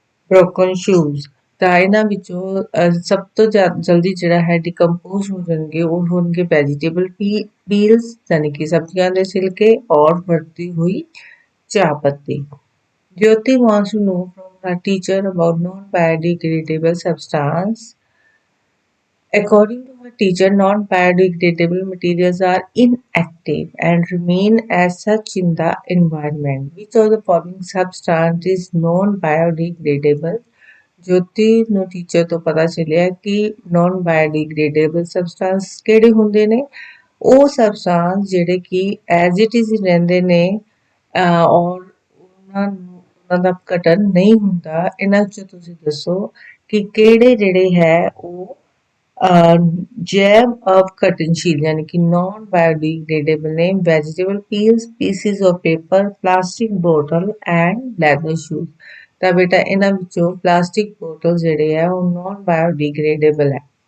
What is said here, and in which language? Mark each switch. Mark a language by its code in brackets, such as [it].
[pa] broken shoes ਤਾਂ ਇਹਨਾਂ ਵਿੱਚੋਂ ਸਭ ਤੋਂ ਜਲਦੀ ਜਿਹੜਾ ਹੈ ਡਿਕੰਪੋਜ਼ ਹੋ ਜਾਣਗੇ ਉਹ ਹੋਣਗੇ ਵੈਜੀਟੇਬਲ ਪੀਲਸ ਯਾਨੀ ਕਿ ਸਬਜ਼ੀਆਂ ਦੇ ਛਿਲਕੇ ਔਰ ਵਰਤੀ ਹੋਈ ਚਾਹ ਪੱਤੀ [en] Jyoti wants to know from her teacher about non-biodegradable substance. According to her teacher, non-biodegradable materials are inactive and remain as such in the environment. Which of the following substance is non-biodegradable? [pa] ਜੋਤੀ ਨੂੰ teacher ਤੋਂ ਪਤਾ ਚੱਲਿਆ ਕਿ naan biodegradable substance ਕਿਹੜੇ ਹੁੰਦੇ ਨੇ ਉਹ substance ਜਿਹੜੇ ਕਿ ਐਜ਼ ਇਟ ਇਜ਼ ਰਹਿੰਦੇ ਨੇ ਔਰ ਉਹਨਾਂ ਦਾ ਘਟਨ ਨਹੀਂ ਹੁੰਦਾ ਇਹਨਾਂ 'ਚ ਤੁਸੀਂ ਦੱਸੋ ਕਿ ਕਿਹੜੇ ਜਿਹੜੇ ਹੈ ਉਹ [hi] जैव अपघटनशील यानी कि [pa] नॉन बायोडिग्रेडेबल ने [en] vegetable peels pieces of paper plastic बोतल and leather shoes [pa] ਤਾਂ ਬੇਟਾ ਇਹਨਾਂ ਵਿੱਚੋਂ ਪਲਾਸਟਿਕ ਬੋਟਲ ਜਿਹੜੇ ਆ ਉਹ ਨॉन ਬਾਇਓਡੀਗ੍ਰੇਡੇਬਲ ਹੈ